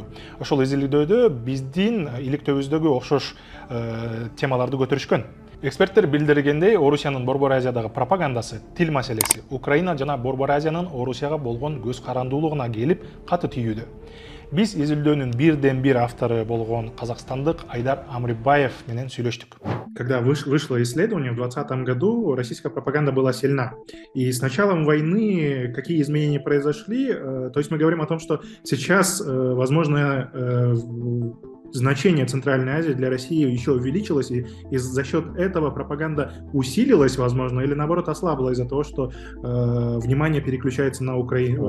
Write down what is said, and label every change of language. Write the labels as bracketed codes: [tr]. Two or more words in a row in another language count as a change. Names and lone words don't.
[ky] Ошол изилдөөдө биздин иликтөөбүздөгү окшош темаларды көтөрүшкөн. Эксперттер билдиргендей, Орусиянын Борбор Азиядагы пропагандасы, тил маселеси, Украина жана Борбор Азиянын Орусияга болгон көз карандуулугуна келип каты тийүүдө. Биз изилдөөнүн бирден бир автору болгон казакстандык Айдар Амрибаев менен сүйлөштүк. [ru] Когда вышло исследование в 2020 году, российская пропаганда была сильна. И с началом войны какие изменения произошли? То есть мы говорим о том, что сейчас, возможно, значение Центральной Азии для России еще увеличилось, и за счет этого пропаганда усилилась, возможно, или наоборот ослабла из-за того, что внимание переключается на Украину?